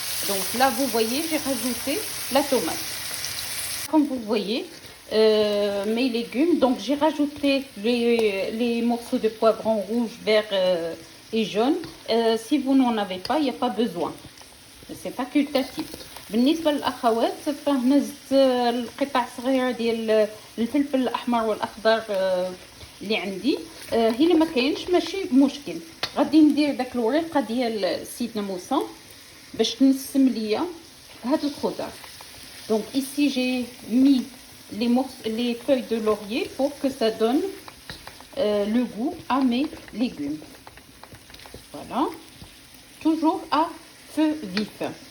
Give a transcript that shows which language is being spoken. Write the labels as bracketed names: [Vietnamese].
[French] Donc là vous voyez, j'ai rajouté la tomate. Comme vous voyez, mes légumes, donc j'ai rajouté les morceaux de poivrons rouge, vert et jaune. Si vous n'en avez pas, il n'y a pas besoin, c'est facultatif. [Arabic] بالنسبه للاخوات فهنا زدت القطع صغيره ديال الفلفل الاحمر والاخضر اللي عندي. هي ما كاينش ماشي مشكل، غادي ندير داك الوريقه ديال سيدنا موسى باش تنسم ليا هاد الخضر. [French] Donc ici j'ai mis les feuilles de laurier pour que ça donne le goût à mes légumes. Voilà, toujours à feu vif.